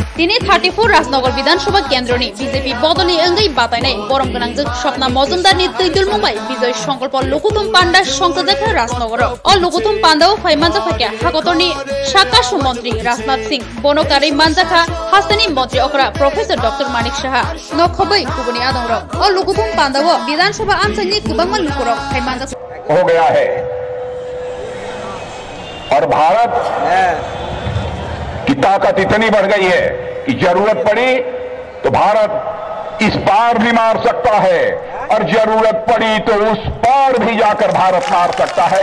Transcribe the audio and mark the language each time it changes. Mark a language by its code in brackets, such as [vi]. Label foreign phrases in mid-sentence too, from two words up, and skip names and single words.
[brx] तिनी 34 राजनगर विधानसभा केन्द्रनि बीजेपी बदलनि अंगै बादायनाय बरम गोनांजों स्वप्ना मजुमदारनि तैदुल मुंबाइ विजय संकल्प लुकुथुम पान्दा संजाजाखा राजनगर अ लुकुथुम पान्दाव फाइमानजाखाया हाकतनि साकासु मंत्री राजनाथ सिंह बनकारि मानजाखा हास्तिनि मंत्री अखरा प्रोफेसर डॉक्टर मानिक साहा नखबै कुबुनि आदंर अ लुकुथुम पान्दाव विधानसभा आमसाइनि गोबां लुकुर फाइमानजा [hi] हो गया है और भारत की ताकत इतनी बढ़ गई है कि जरूरत पड़ी तो भारत इस पार भी मार सकता है और जरूरत पड़ी तो उस पार भी जाकर भारत मार सकता है।